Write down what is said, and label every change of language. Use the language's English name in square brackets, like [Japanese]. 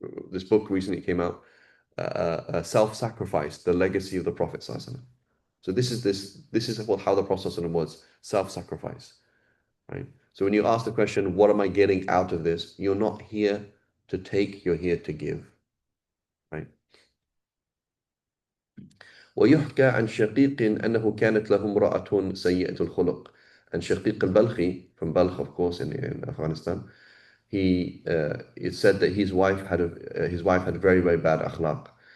[English] This book recently came out, Self-Sacrifice: The Legacy of the Prophet ﷺ. So this is how the Prophet ﷺ was, self-sacrifice, right? So when you ask the question, what am I getting out of this? You're not here to take, you're here to give, right? [Arabic] ويحكى عن شقيق أنه كانت له امرأة سيئة الخلق. [English] And Shaqiq al-Balkhi, from Balkh, of course, in Afghanistan, it's said that his wife had very, very bad akhlaq.